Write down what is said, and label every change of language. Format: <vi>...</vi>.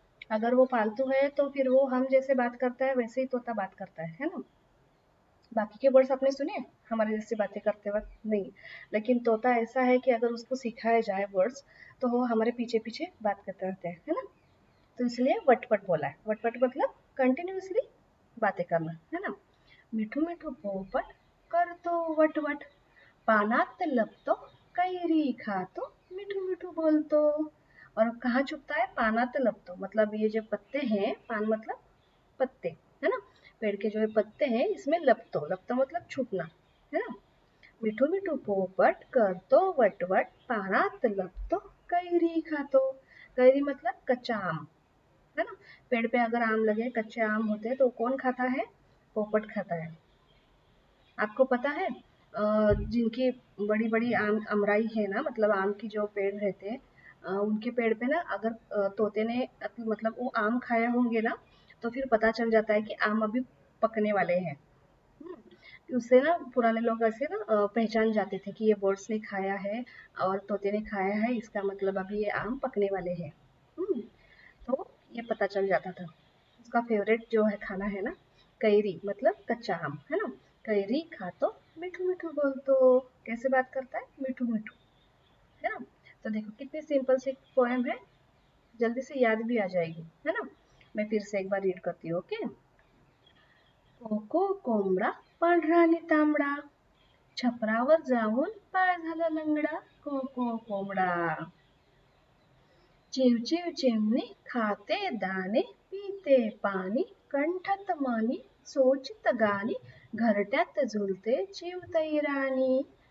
<hi>अगर वो पालतू है तो फिर वो हम जैसे बात करता है वैसे ही तोता बात करता है ना। बाकी के वर्ड्स आपने सुने हमारे जैसे बातें करते वक्त? नहीं। लेकिन तोता ऐसा है कि अगर उसको सिखाया जाए वर्ड्स तो वो हमारे पीछे पीछे बात करते रहते हैं, है ना। तो इसलिए वट वट बोला है। वट वट मतलब कंटिन्यूअसली बातें करना, है ना।</hi> <mr>मिठू मिठू पोपट करतो वट वट, पानात लपतो कैरी खातो, मिठू मिठू बोलतो।</mr> <hi>और कहाँ छुपता है? पानात लपतो मतलब ये जो पत्ते हैं, पान मतलब पत्ते, है ना। पेड़ के जो पत्ते हैं इसमें लपतो, लपतो मतलब छुपना, है ना।</hi> <mr>मिठू मिठू पोपट करतो वट वट, पानात लपतो कैरी खातो।</mr> <hi>कैरी मतलब कच्चा आम, है ना। पेड़ पे अगर आम लगे, कच्चे आम होते हैं तो कौन खाता है? पोपट खाता है। आपको पता है जिनकी बड़ी बड़ी आम अमराई है ना, मतलब आम की जो पेड़ रहते हैं, उनके पेड़ पे ना अगर तोते ने मतलब वो आम खाए होंगे ना, तो फिर पता चल जाता है कि आम अभी पकने वाले हैं। उससे ना पुराने लोग ऐसे ना पहचान जाते थे कि ये बर्ड्स ने खाया है और तोते ने खाया है, इसका मतलब अभी ये आम पकने वाले हैं। तो ये पता चल जाता था। उसका फेवरेट जो है खाना है ना, कैरी मतलब कच्चा आम, है ना।</hi> <mr>कैरी खा तो मिठू मिठू बोल तो, कैसे बात करता है?</mr> <hi>मिठू मिठू, है ना। तो देखो कितनी सिंपल सी पोएम है, जल्दी से याद भी आ जाएगी, है ना। मैं फिर से एक बार रीड करती हूँ, ओके।</hi> <mr>कोको कोंबडा पांढरा आणि तांबडा, छपरावर जाऊन पाय झाला लंगडा. कोको कोंबडा. चिव चिव चिमणी खाते दाणे, पिते पाणी, कंठात मणी, सोचित गाणी, घरट्यात झुलते चिवतई राणी.</mr>